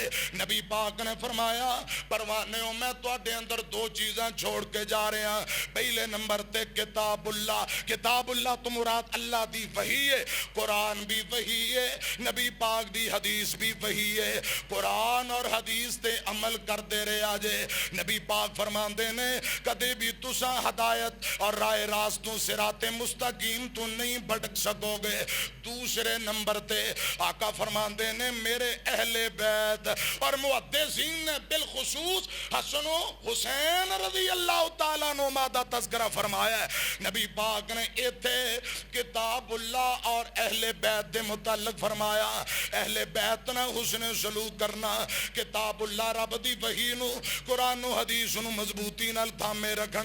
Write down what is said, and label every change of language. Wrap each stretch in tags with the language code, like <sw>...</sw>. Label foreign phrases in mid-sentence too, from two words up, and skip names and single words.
<pa>نبی پاک نے فرمایا پروانیوں میں تواڈے اندر دو چیزاں چھوڑ کے جا رہے ہیں۔ پہلے نمبر تے کتاب اللہ، کتاب اللہ تو مراد اللہ دی وحی ہے، قرآن بھی وحی ہے، نبی پاک دی حدیث بھی وحی ہے۔ قرآن اور حدیث تے عمل کر دے رہے آجے۔ نبی پاک فرماندے نے کدے بھی تسا ہدایت اور رائے راستوں صراط مستقیم تو نہیں بھٹک سکو گے۔ دوسرے نمبر تے آقا فرماندے نے میرے اہل بیت اور محدثین نے بالخصوص حسن و حسین</pa> <ar>رضی اللہ تعالیٰ عنہما</ar> <pa>دا تذکرہ فرمایا ہے۔ نبی پاک نے ایتھے کتاب اللہ اور اہل بیت دے متعلق فرمایا اہل بیت نہ حسن سلوک کرنا، کتاب اللہ رب دی وحی نو قرآن و حدیث نو مضبوطی نال تھامے رکھنا۔</pa>